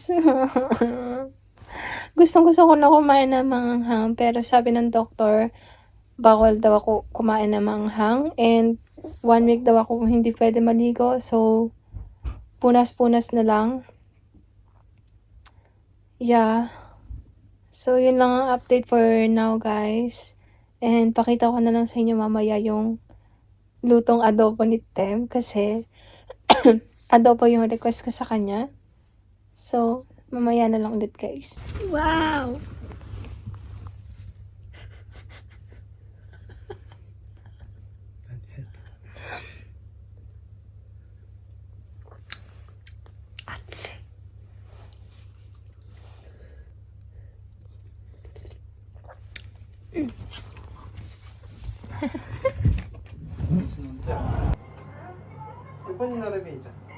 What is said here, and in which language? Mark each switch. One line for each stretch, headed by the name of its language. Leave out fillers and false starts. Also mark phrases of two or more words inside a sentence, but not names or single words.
Filipino: Gustong-gusto ko na kumain ng manghang. Pero sabi ng doktor, bawal daw ako kumain ng manghang. And 1 week daw ako hindi pwede maligo. So, punas-punas na lang. Yeah. So, yun lang ang update
English: for now, guys.
Filipino: And pakita ko na lang sa inyo mamaya yung lutong adobo ni Tem. Kasi, adobo yung request ko sa kanya. So, mamaya na lang ulit, guys. Wow! Atse.
Japanese: 横に並べいいじゃん。